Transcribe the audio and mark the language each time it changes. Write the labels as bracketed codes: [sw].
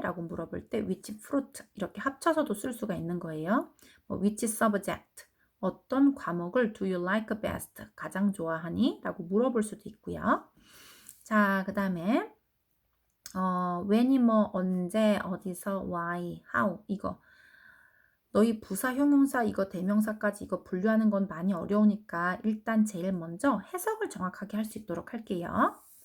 [ko] 라고 물어볼 때 which fruit 이렇게 합쳐서도 쓸 수가 있는 거예요. [en] 뭐 which subject [ko] 어떤 과목을 [en] do you like best? [ko] 가장 좋아하니? 라고 물어볼 수도 있고요. 자, 그 다음에 when이 뭐 언제, 어디서, why, how 이거 너희 부사, 형용사, 이거 대명사까지 이거 분류하는 건 많이 어려우니까 일단 제일 먼저 해석을 정확하게 할 수 있도록 할게요.